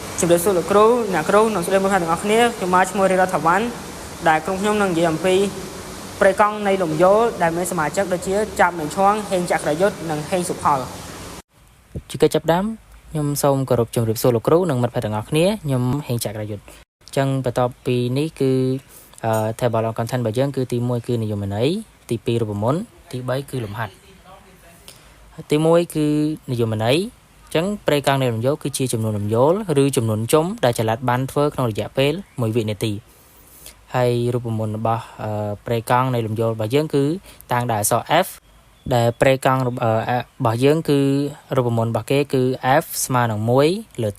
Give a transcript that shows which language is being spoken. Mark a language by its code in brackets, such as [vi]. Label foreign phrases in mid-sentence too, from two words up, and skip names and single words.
[km] ជំរាបសួរលោកគ្រូអ្នកគ្រូនិងស្រីមើលខាងទាំងអស់គ្នាខ្ញុំមកឈ្មោះរីរ៉ាថាវ៉ាន់ដែលក្រុមខ្ញុំនឹងនិយាយអំពីប្រេកង់នៃលំយោលដែលមានសមាជិកដូចជាចាប់មេឈួងហេងចក្រយុទ្ធនិងហេងសុផល ជាកិច្ចចាប់ផ្ដើមខ្ញុំសូមគោរពជម្រាបសួរលោកគ្រូនិងមិត្តភ័ក្តិទាំងអស់គ្នាខ្ញុំហេងចក្រយុទ្ធអញ្ចឹងបន្ទាប់ពីនេះគឺ [en] table of content [km] របស់យើងគឺទី1គឺនិយមន័យទី2រូបមន្តទី3គឺលំហាត់ទី1គឺនិយមន័យអញ្ចឹងប្រេកង់នៃលំយោលគឺជាចំនួនលំយោលឬចំនួនជុំដែលចល័តបានធ្វើក្នុងរយៈពេល1វិនាទីហើយរូបមន្តរបស់ប្រេកង់នៃលំយោលរបស់យើងគឺតាំងដោយអក្សរ F ដែលប្រេកង់របស់យើងគឺរូបមន្តរបស់គេគឺ F ស្មើនឹង1លើ T